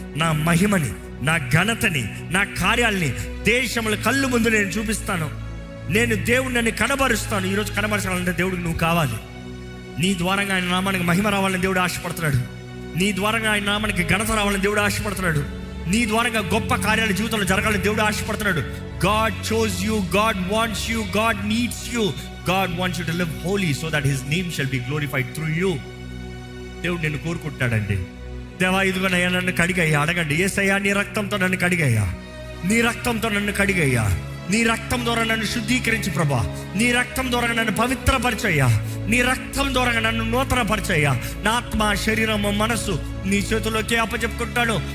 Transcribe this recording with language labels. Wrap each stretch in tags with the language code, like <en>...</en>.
<te>నా మహిమని, నా ఘనతని, నా కార్యాలని దేశముల కళ్ళు ముందు నేను చూపిస్తాను. నేను దేవుడిని కనబరుస్తాను. ఈరోజు కనబరచాలంటే దేవుడికి నువ్వు కావాలి. నీ ద్వారంగా ఆయన నామానికి మహిమ రావాలని దేవుడు ఆశపడుతున్నాడు. నీ ద్వారంగా ఆయన నామానికి ఘనత రావాలని దేవుడు ఆశపడుతున్నాడు. నీ ద్వారంగా గొప్ప కార్యాలు జీవితంలో జరగాలని దేవుడు ఆశపడుతున్నాడు.</te> <en>God chose you, God wants you, God needs you, God wants you to live holy so that his name shall be glorified through you.</en> <te>దేవుడు నిన్ను కోరుకుంటున్నాడండి. దేవా, ఇదిగోనయ్యా నన్ను కడిగయ్యా. అడగండి, యేసయ్యా నీ రక్తంతో నన్ను కడిగయ్యా, నీ రక్తంతో నన్ను కడిగయ్యా, నీ రక్తం ద్వారా నన్ను శుద్ధీకరించి ప్రభా, నీ రక్తం ద్వారా నన్ను పవిత్రపరచయ్యా, నీ రక్తం ద్వారా నన్ను నూతనపరచయ్యా. నా ఆత్మ, శరీరము, మనస్సు నీ చేతుల్లోకి అప్పచెప్పుకుంటాను.</te>